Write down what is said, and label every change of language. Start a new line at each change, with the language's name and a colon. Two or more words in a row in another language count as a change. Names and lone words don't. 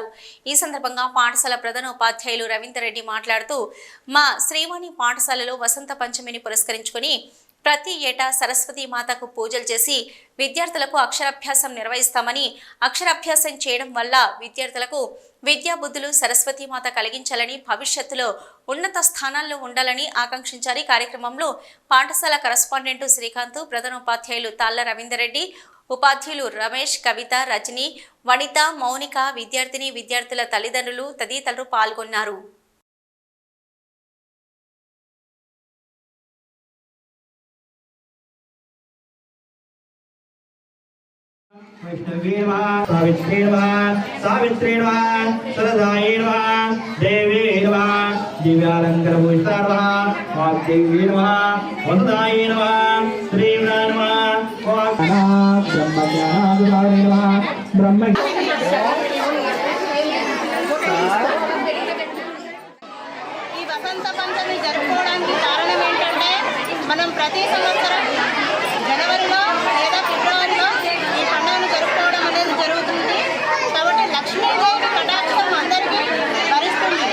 Telugu: ఈ సందర్భంగా పాఠశాల ప్రధానోపాధ్యాయులు రవీందర్ రెడ్డి మాట్లాడుతూ, మా శ్రీవాణి పాఠశాలలో వసంత పంచమిని పురస్కరించుకొని ప్రతి ఏటా సరస్వతి మాతకు పూజలు చేసి విద్యార్థులకు అక్షరాభ్యాసం నిర్వహిస్తామని, అక్షరాభ్యాసం చేయడం వల్ల విద్యార్థులకు విద్యాబుద్ధులు సరస్వతి మాత కలిగించాలని, భవిష్యత్తులో ఉన్నత స్థానాల్లో ఉండాలని ఆకాంక్షించారు. కార్యక్రమంలో పాఠశాల కరస్పాండెంట్ శ్రీకాంత్, ప్రధానోపాధ్యాయులు తాళ్ల రవీందర్ రెడ్డి, ఉపాధ్యాయులు రమేష్, కవిత, రజని, వనిత, మౌనిక, విద్యార్థుల తల్లిదండ్రులు తదితరులు పాల్గొన్నారు.
Sanskrit: वैष्णवीर्वा सावित्रीर्वा सावित्रीर्वा सरदायीर्वा देवीर्वा दिव्यालंकारभूषितार्वा वाग्देवीर्वा वरदायीर्वा श्रीव्रार्वा ब्रह्मज्ञानाधिकारिर्वा ब्रह्म
Telugu: ఈ వసంత పంచమి జరుపుకోవడానికి కారణం ఏంటంటే మనం ప్రతి సంవత్సరం జనవరిలో లేదా ఫిబ్రవరిలో ఈ పండుగను జరుపుకోవడం అనేది జరుగుతుంది. కాబట్టి లక్ష్మీదేవి కటాక్షం అందరికీ భరిస్తుంది.